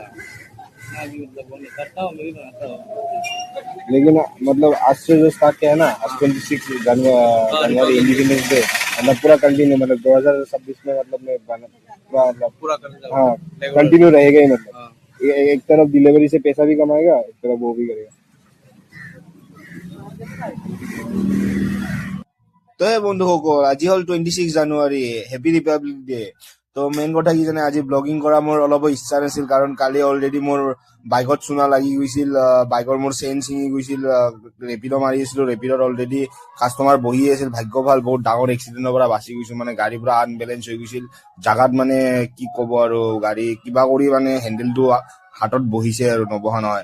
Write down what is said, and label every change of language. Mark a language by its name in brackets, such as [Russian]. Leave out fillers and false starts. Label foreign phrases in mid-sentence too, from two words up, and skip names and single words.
[Hindi] मैं भी मतलब वो नहीं करता हूँ, मैं भी बनाता हूँ। लेकिन मतलब आज से जो स्टार्ट किया है ना, आज 26 जनवरी [English] Independence Day, [Hindi] मतलब पूरा कंटिन्यू, मतलब 2026 में मतलब मैं पूरा मतलब पूरा करने हाँ रेगुलर। कंटिन्यू रहेगा ही, मतलब हाँ। एक तरफ डिलीवरी से पैसा भी कमाएगा, एक तरफ वो भी करेगा। [Assamese] তো বন্ধুসকল, আজি হ'ল 26 জানুৱাৰী, [English] happy Republic Day. [Assamese] তো মেইন কথা কি জানে, আজি ব্লগিং কৰা মোৰ অলপ ইচ্ছা নাছিল, কাৰণ কালি অলৰেডি মোৰ বাইকত চুনা লাগি গৈছিল, বাইকৰ মোৰ চেইন ছিঙি গৈছিল, ৰেপিডো মাৰি আছিলো, ৰেপিডোত অলৰেডি কাষ্টমাৰ বহি আছিল, ভাগ্য ভাল বহুত ডাঙৰ এক্সিডেণ্টৰ পৰা বাচি গৈছো, মানে গাড়ী পুৰা আনবেলেঞ্চ হৈ গৈছিল জাগাত, মানে কি ক'ব আৰু, গাড়ী কিবা কৰি মানে হেণ্ডেলটো হাতত বহিছে আৰু নবহা নহয়।